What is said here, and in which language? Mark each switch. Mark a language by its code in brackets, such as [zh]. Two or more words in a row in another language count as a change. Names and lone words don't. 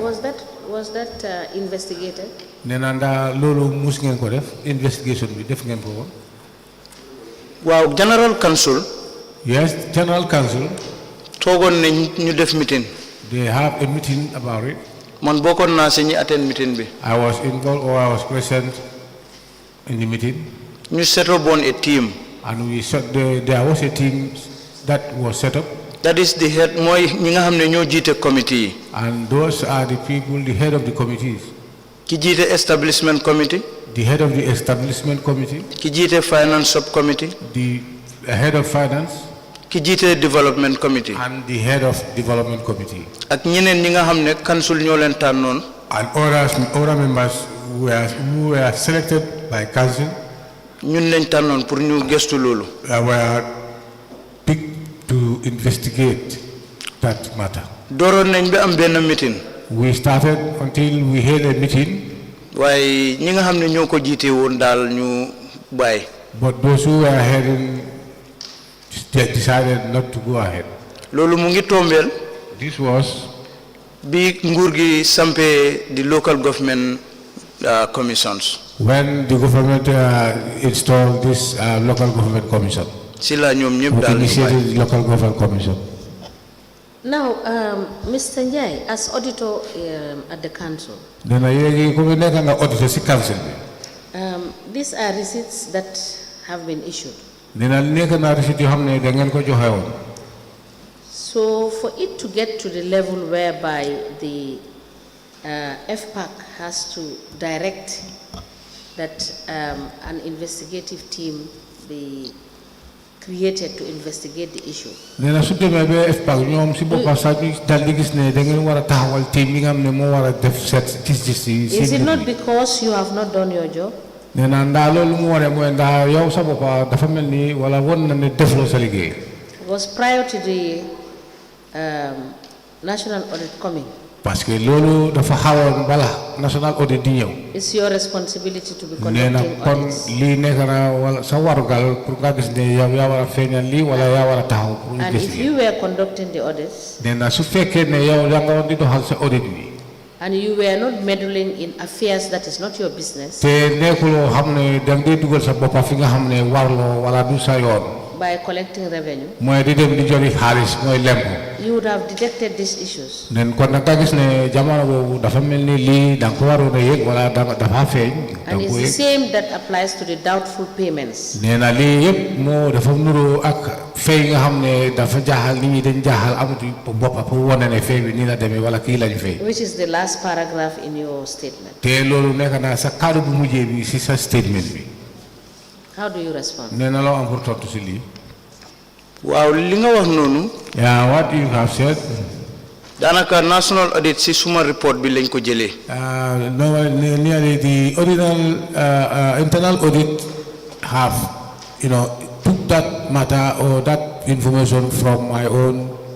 [en] Was that investigated? [wo] nee na ndax loolu mus ngeen ko def investigation bi def ngeen ko woon. waaw General Council. [en] Yes, General Council. [wo] toogoon nañ ñu def meeting. [en] They have a meeting about it. [wo] man bokkoon naa si ñi attend meeting bi. [en] I was involved or I was present in the meeting. ñu set up on a team. And there was a team that was set up. that is the head [wo] mooy ñi nga xam ne ñoo jiite committee yi. [en] And those are the people, the head of the committees. [wo] ki jiite [en] establishment committee. The head of the establishment committee. [wo] ki jiite [en] finance subcommittee. The head of finance. [wo] ki jiite [en] development committee. And the head of development committee. [wo] ak ñeneen ñi nga xam ne council ñoo leen tànnoon. [en] And other members who were selected by council. [wo] ñun lañ tànnoon pour ñu gëstu loolu. [en] Were picked to investigate that matter. [wo] dooroon nañ ba am benn meeting. [en] We started until we had a meeting. [wo] waaye ñi nga xam ne ñoo ko jiite woon daal ñu bàyyi. [en] But those who were heading decided not to go ahead. [wo] loolu mu ngi tombeel. [en] This was [wo] bi nguur gi sampee [en] the local government commissions. when the government installed this local government commission. [wo] si la ñoom ñëpp [en] of [wo] daal ñu [en] initiated [wo] bàyyi. [en] the local government commission. Now, Mr. Njai, as auditor at the council, [wo] Nena yegi ko nekk nga auditor si council bi. [en] these are receipts that have been issued. [wo] Nena nekk na receipt yoo xam ne da ngeen ko joxe woon. [en] So for it to get to the level whereby the FPAC has to direct that an investigative team be created to investigate the issue. [wo] Nena su demee ba FPAC ñoom si boppam sax ñu dal di gis ne da ngeen war a taxawal team yi nga xam ne moo war a def seet gis-gis yi. [en] Is it not because you have not done your job? [wo] Nena ndaa loolu mu waree mooy ndaa yow sa boppa dafa mel ni wala won na ne defloo sa liggéey. [en] Was prior to the national audit coming. [wo] Parce que loolu dafa xawoon bala [en] national audit [wo] di ñëw. [en] It's your responsibility to be [wo] nee na [en] conducting [wo] kon [en] audits. [wo] lii nekk na wala sa warugal pour nga gis ne yow yaa war a feeñal lii wala yaa war a taxaw pour ñu [en] And [wo] gis [en] if [wo] lii. [en] you were conducting the audits [wo] nee na su fekkee ne yow yaa nga woon di doxal sa audit bi. [en] and you were not meddling in affairs that is not your business [wo] te nekkuloo xam ne da nga dee dugal sa boppa fi nga xam ne warloo wala du sa yoon. [en] by collecting revenue, [wo] mooy di dem di jori xaalis mooy lempo. [en] you would have detected these issues. [wo] nen kon nag nga gis ne jamono boobu dafa mel ni lii da nga ko waroon a yëg wala dafa feeñ. da [en] And [wo] nga [en] it's [wo] ko [en] the [wo] yëg. [en] same that applies to the doubtful payments. [wo] nee na lii yëpp moo dafa nuroo ak fay nga xam ne dafa jaaxal nit ñi dañ jaaxal amatu boppa pour wane ne fay bi nii la demee wala kii lañ fay. [en] Which is the last paragraph in your statement. [wo] te loolu nekk na sa kaddu bu mujjee bi si sa statement bi. [en] How do you respond? [wo] nee na loo am pour tontu si lii. waaw li nga wax noonu. [en] yeah, what you have said. [wo] daanaka [en] national audit [wo] si suma report bi lañ ko jëlee. [en] No, nearly the original internal audit have, took that matter or that information from my own.